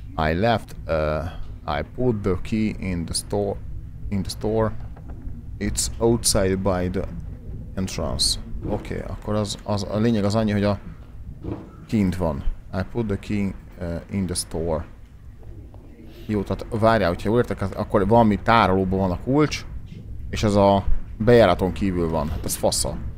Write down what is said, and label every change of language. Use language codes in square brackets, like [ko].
[en] I left, I put the key in the store. It's outside by the entrance. [hu] Oké, akkor az a lényeg az annyi, hogy a kint van. [en] I put the key in the store. [hu] Jó, tehát várjál, hogyha jól értek, akkor valami tárolóban van a kulcs, és ez a bejáraton kívül van. Hát ez fassa.